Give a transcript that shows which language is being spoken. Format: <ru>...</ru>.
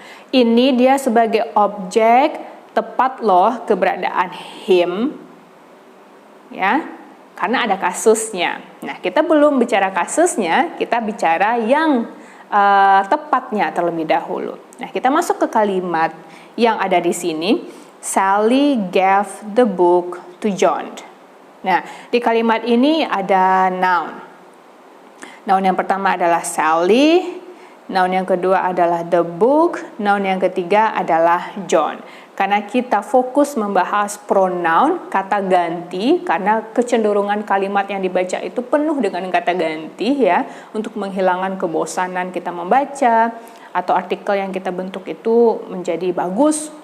<id>Ini dia sebagai objek tepat loh keberadaan him. Ya. Karena ada kasusnya. Nah, kita belum bicara kasusnya, kita bicara yang tepatnya terlebih dahulu. Nah, kita masuk ke kalimat yang ada di sini.</id> <en>Sally gave the book to John.</en> <id>Nah, di kalimat ini ada noun. Noun yang pertama adalah Sally. Noun yang kedua adalah the book. Noun yang ketiga adalah John. Karena kita fokus membahas pronoun, kata ganti, karena kecenderungan kalimat yang dibaca itu penuh dengan kata ganti ya, untuk menghilangkan kebosanan kita membaca, atau artikel yang kita bentuk itu menjadi bagus,</id>